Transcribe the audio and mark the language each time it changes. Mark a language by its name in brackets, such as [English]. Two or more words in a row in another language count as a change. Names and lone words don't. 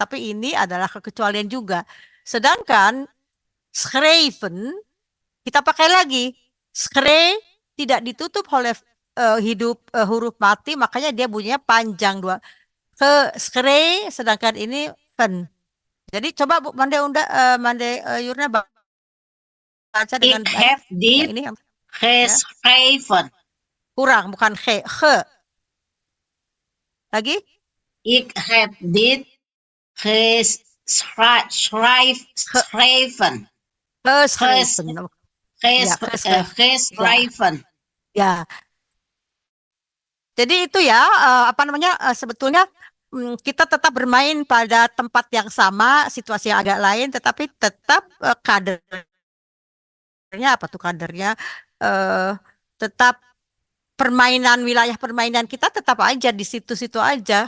[Indonesian] Tapi ini adalah kekecualian juga. Sedangkan schreven kita pakai lagi. Tidak ditutup oleh huruf mati, makanya dia bunyinya panjang dua. Sedangkan ini pen. Jadi coba Bu Mande Yurna baca dengan [Dutch] Ik heb dit [Indonesian] ini [Dutch] geschreven. [Indonesian] Kurang, bukan he. Lagi? [Dutch] Ik heb dit geschreven. Geschreven. [Indonesian] Ya. Jadi itu ya, apa namanya, sebetulnya kita tetap bermain pada tempat yang sama, situasi yang agak lain, tetapi tetap kadernya apa tuh kadernya, tetap wilayah permainan kita tetap aja di situ-situ aja.